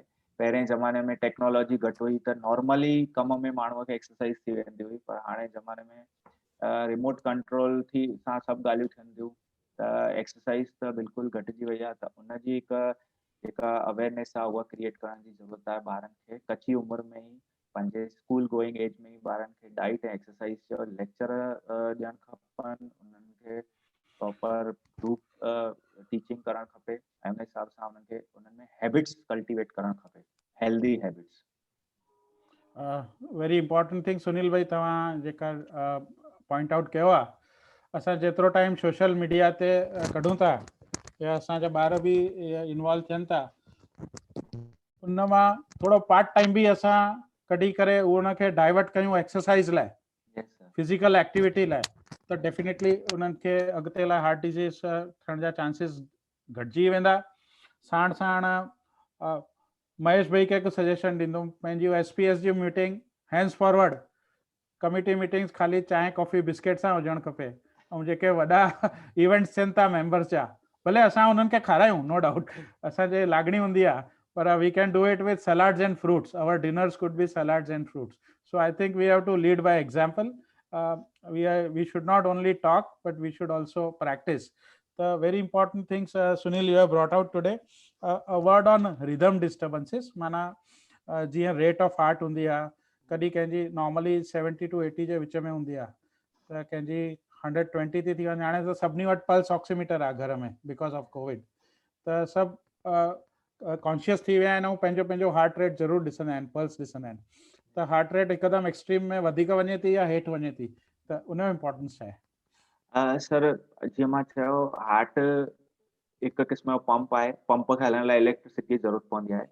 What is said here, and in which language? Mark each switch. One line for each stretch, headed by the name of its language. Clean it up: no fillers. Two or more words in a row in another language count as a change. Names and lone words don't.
Sindhi: पहिरें ज़माने में टेक्नोलॉजी घटि हुई त नॉर्मली कम में माण्हूअ खे एक्सरसाइज थी वेंदी हुई, पर हाणे ज़माने में
English: remote control
Sindhi: थी सां सभु ॻाल्हियूं थियनि थियूं, त एक्सरसाइज त बिल्कुलु घटिजी वई आहे। त उनजी हिकु जेका अवेयरनेस आहे उहा क्रिएट करण जी ज़रूरत आहे। ॿारनि खे कची उमिरि में ई पंहिंजे
English: school going age
Sindhi: में ई ॿारनि खे डाइट ऐं एक्सरसाइज जो लेक्चर ॾियणु खपनि, उन्हनि खे
English: proper group teaching
Sindhi: करणु खपे ऐं उन हिसाब सां उन्हनि खे उन्हनि में
English: habits cultivate
Sindhi: करणु खपे,
English: healthy habits. very important thing
Sindhi: सुनील भाई तव्हां जेका
English: point out
Sindhi: कयो आहे, असां जेतिरो टाइम सोशल मीडिया ते कढूं था या असांजा ॿार बि इन्वॉल्व थियनि था, उन मां थोरो
English: part time
Sindhi: बि असां कढी करे उनखे डाइवर्ट कयूं एक्सरसाइज लाइ,
English: physical activity
Sindhi: लाइ, त डेफिनेटली उन्हनि खे अॻिते लाइ
English: heart disease
Sindhi: थियण जा चांसिस घटिजी वेंदा। साण साण महेश भाई खे हिकु सजेशन ॾींदुमि, पंहिंजी SPS जी मीटिंग
English: hands forward committee meetings
Sindhi: ख़ाली चांहि
English: coffee biscuit
Sindhi: सां हुजणु खपे, ऐं जेके वॾा इवेंट्स थियनि था मेंबर्स जा, भले असां उन्हनि खे खारायूं,
English: no doubt
Sindhi: असांजे लाॻणी हूंदी आहे, पर
English: we can do it with salads and fruits. our dinners could be salads and fruits. so I think we have to lead by example. we should not only talk but we should also practice the very important things Sunil you have brought out today. A word on rhythm disturbances,
Sindhi: माना जीअं
English: rate of heart
Sindhi: हूंदी आहे, कॾहिं कंहिंजी नॉर्मली 70 to 80 जे विच में हूंदी आहे, त कंहिंजी 120 थी वञे। हाणे त सभिनी वटि
English: pulse oximeter
Sindhi: आहे घर में
English: because of Covid,
Sindhi: त सभु कॉन्शियस थी विया आहिनि ऐं पंहिंजो पंहिंजो
English: heart rate
Sindhi: ज़रूरु ॾिसंदा आहिनि, पल्स ॾिसंदा आहिनि। त
English: heart rate
Sindhi: हिकदमि एक्सट्रीम में वधीक वञे थी या हेठि वञे थी, त उन जो इम्पोर्टेंस छा आहे? सर जीअं मां चयो, हार्ट हिकु क़िस्म जो पंप आहे, पंप खे हलाइण लाइ इलेक्ट्रिसिटी जी ज़रूरत पवंदी आहे।